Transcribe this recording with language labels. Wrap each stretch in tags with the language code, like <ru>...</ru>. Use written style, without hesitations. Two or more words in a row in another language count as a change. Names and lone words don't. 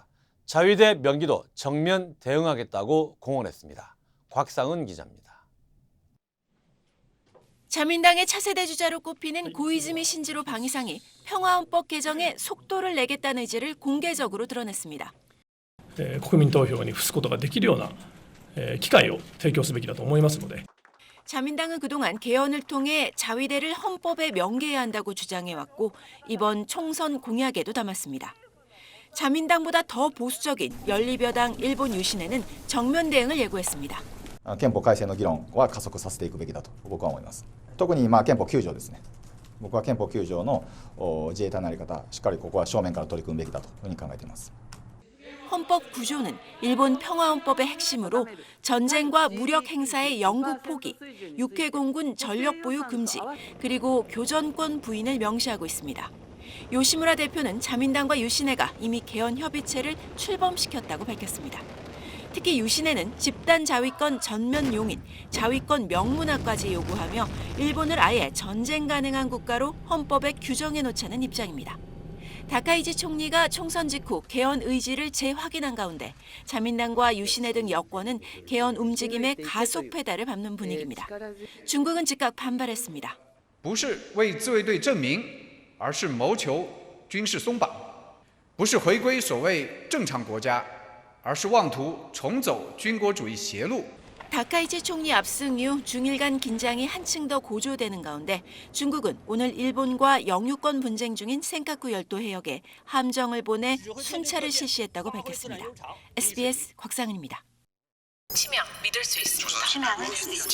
<ko>자위대 명기도 정면 대응하겠다고 공언했습니다. 곽상은 기자입니다. 자민당의 차세대 주자로 꼽히는 고이즈미 신지로 방위상이 평화헌법 개정에 속도를 내겠다는 의지를 공개적으로 드러냈습니다.</ko> <ja>国民投票に付すことができるような機会を提供すべきだと思いますので</ja> <ko>자민당은 그동안 개헌을 통해 자위대를 헌법에 명기해야 한다고 주장해왔고 이번 총선 공약에도 담았습니다. 자민당보다 더 보수적인 연립여당 일본 유신회는 정면 대응을 예고했습니다.</ko> <ja>憲法改正の議論は加速させていくべきだと僕は思います。特に憲法9条ですね。僕は憲法9条の自衛隊の在り方、しっかりここは正面から取り組むべきだというふうに考えています。</ja> <ko>헌법 9조는 일본 평화헌법의 핵심으로 전쟁과 무력 행사의 영구 포기, 육해공군 전력 보유 금지, 그리고 교전권 부인을 명시하고 있습니다. 요시무라 대표는 자민당과 유신회가 이미 개헌 협의체를 출범시켰다고 밝혔습니다. 특히 유신회는 집단 자위권 전면 용인, 자위권 명문화까지 요구하며 일본을 아예 전쟁 가능한 국가로 헌법에 규정해 놓자는 입장입니다. 다카이지 총리가 총선 직후 개헌 의지를 재확인한 가운데 자민당과 유신회 등 여권은 개헌 움직임의 가속 페달을 밟는 분위기입니다. 중국은 즉각 반발했습니다.</ko> <zh>不是为自卫队证明，而是谋求军事松绑；不是回归所谓正常国家，而是妄图重走军国主义邪路。</zh> <ko>다카이치 총리 압승 이후 중일 간 긴장이 한층 더 고조되는 가운데 중국은 오늘 일본과 영유권 분쟁 중인 센카쿠 열도 해역에 함정을 보내 순찰을 실시했다고 밝혔습니다. SBS 곽상은입니다. 치명 믿을 수 있습니다.</ko>